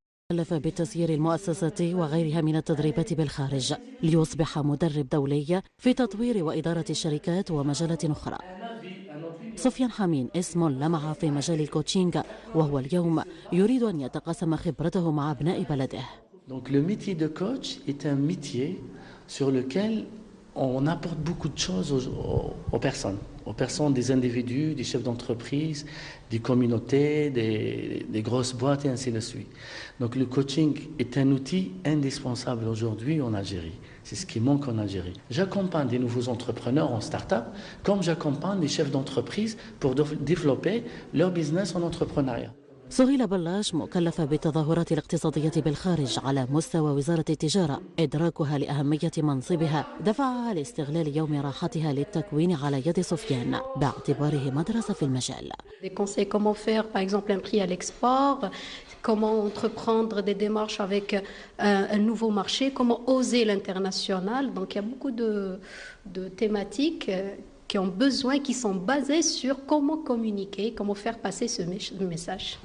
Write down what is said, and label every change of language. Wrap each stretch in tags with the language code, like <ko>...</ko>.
<ar>كلف بالتسيير المؤسسة وغيرها من التدريبات بالخارج ليصبح مدرب دولي في تطوير وإدارة الشركات ومجالات أخرى. سفيان حمين اسم لمع في مجال الكوتشينج، وهو اليوم يريد أن يتقاسم خبرته مع أبناء بلده.</ar> <fr>Donc le métier de coach est un métier sur lequel on apporte beaucoup de choses aux personnes, des individus, des chefs d'entreprise, des communautés, des grosses boîtes et ainsi de suite. Donc le coaching est un outil indispensable aujourd'hui en Algérie. C'est ce qui manque en Algérie. J'accompagne des nouveaux entrepreneurs en start-up, comme j'accompagne des chefs d'entreprise pour développer leur business en entrepreneuriat.</fr> <ar>سهيل بلاش مكلفة بالتظاهرات الاقتصادية بالخارج على مستوى وزارة التجارة. إدراكها لأهمية منصبها دفعها لاستغلال يوم راحتها للتكوين على يد سفيان باعتباره مدرسة في المجال.</ar> <fr>Des conseils comment faire par exemple un prix à l'export, comment entreprendre des démarches avec un nouveau marché, comment oser l'international. Donc il y a beaucoup de thématiques qui ont besoin, qui sont basés sur comment communiquer, comment faire passer ce message.</fr>